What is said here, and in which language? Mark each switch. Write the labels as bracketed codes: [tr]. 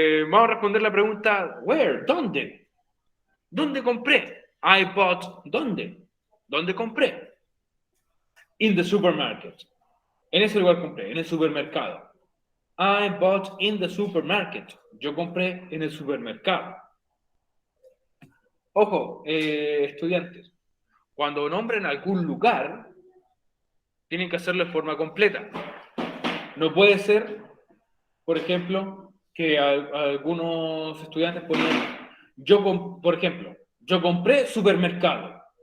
[es] Vamos a responder la pregunta, where, ¿dónde? ¿Dónde compré? [en] I bought, [es] ¿dónde? ¿Dónde compré? [en] In the supermarket. [es] En ese lugar compré, en el supermercado. [en] I bought in the supermarket. [es] Yo compré en el supermercado. Ojo, estudiantes, cuando nombren algún lugar, tienen que hacerlo de forma completa. No puede ser, por ejemplo, que algunos estudiantes ponen, por ejemplo, yo compré supermercado.